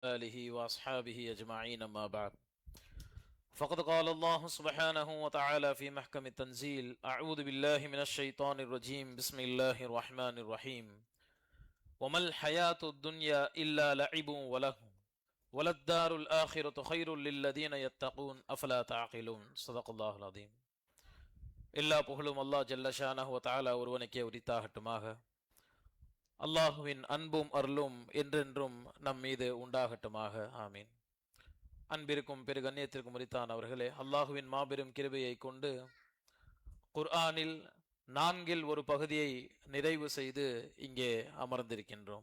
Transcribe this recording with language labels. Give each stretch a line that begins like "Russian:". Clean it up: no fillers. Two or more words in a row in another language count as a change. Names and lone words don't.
Arabic: آله وأصحابه أجمعين أما بعد فقد قال الله سبحانه وتعالى في محكم التنزيل أعوذ بالله من الشيطان الرجيم بسم الله الرحمن الرحيم وما الحياة الدنيا إلا لعب ولهو وللدار الآخرة خير للذين يتقون أفلا تعقلون صدق الله العظيم
Tamil: எல்லா புகழும் அல்லாஹ்
Arabic: جل شأنه وتعالى
Tamil: ஒருவனுக்கே உரித்தாகட்டுமாக. அல்லாஹுவின் அன்பும் அருளும் என்றென்றும் நம் மீது உண்டாகட்டுமாக. ஆமீன். அன்பிற்கும் பெரு கண்ணியத்திற்கும் உரித்தானவர்களே, அல்லாஹுவின் மாபெரும் கிருபையை கொண்டு குர்ஆனில் 4 ஒரு பகுதியை நிறைவு செய்து இங்கே அமர்ந்திருக்கின்றோம்.